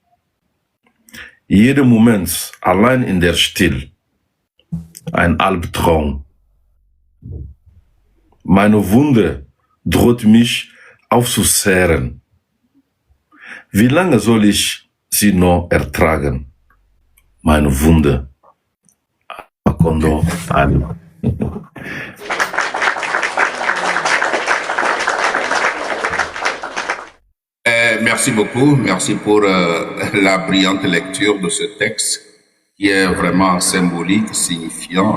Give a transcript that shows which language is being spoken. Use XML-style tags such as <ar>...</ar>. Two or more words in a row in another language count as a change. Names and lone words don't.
<de>Jeden Moment allein in der Stille. Ein Albtraum. Meine Wunde droht mich aufzuzehren. Wie lange soll ich sie noch ertragen? Meine Wunde. Macondo Alma.</de> <fr>Merci beaucoup. Merci pour la brillante lecture de ce texte qui est vraiment symbolique, signifiant.</fr>